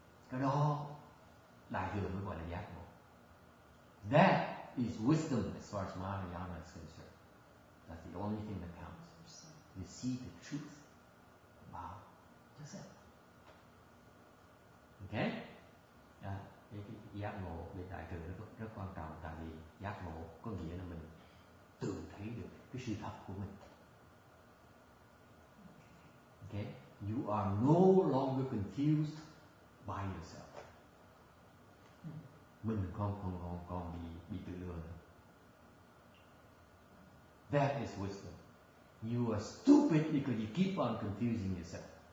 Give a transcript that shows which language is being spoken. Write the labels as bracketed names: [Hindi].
[Vietnamese] Cái đó Đại thừa mới gọi là giác ngộ. [English] That is wisdom as far as Mahayana is concerned. That's the only thing that counts. You see the truth about yourself. Okay? [Vietnamese] Cái giác ngộ bên Đại thừa rất quan trọng, tại vì giác ngộ có nghĩa là mình tự thấy được cái sự thật của mình. [English] Okay? You are no longer confused by yourself. [Vietnamese] Mình còn bị tự lừa nữa. [English] That is wisdom. You are stupid because you keep on confusing yourself.